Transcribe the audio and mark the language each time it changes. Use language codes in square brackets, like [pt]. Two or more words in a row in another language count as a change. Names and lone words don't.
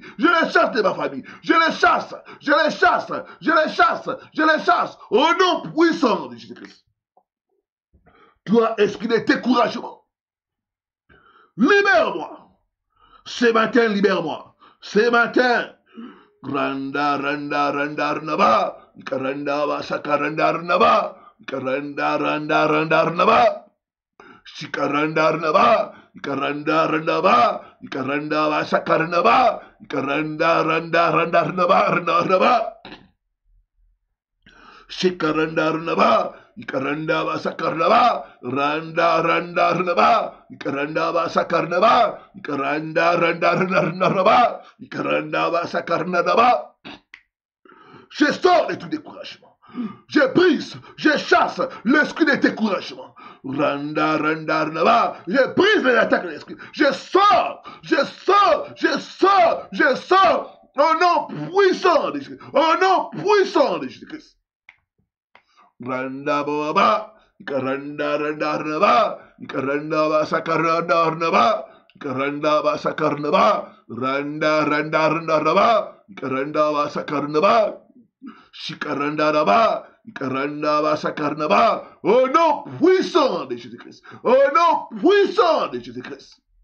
[fr] Je les chasse de ma famille. Je les chasse. Je les chasse. Je les chasse. Je les chasse. Au nom puissant de Jésus-Christ. Toi, esprit de découragement. Libère-moi. Ce matin, libère-moi. Ce matin. Randa, randa, randa, randa, randa, vasaka, randa, randa, randa, randa, randa, randa. Shikarandarnaba, Ikarandarnaba, Ikarandaba Sakarnaba, Ikarandarandarnaba, Randarnaba, Shikarandarnaba, Ikarandaba Sakarnaba, Randarnaba, Ikarandaba Sakarnaba, Ikarandarandarnaba, Ikarandaba Sakarnaba. Je sors de tout découragement. Je brise, je chasse l'esprit de découragement. Randa, randa, randa, je brise les attaques de l'esprit. Je sors. Au nom puissant de Jésus. Au nom puissant de Jésus-Christ. Randa, boaba, ikaranda, randa, randa, ikaranda, basakaranda, randa, ikaranda, basakaranda, randa, randa, randa, randa, ikaranda, basakaranda. Shikarandaraba, Ikarandaba Sakarnaba, au nom puissant de Jésus-Christ, au nom puissant de Jésus-Christ.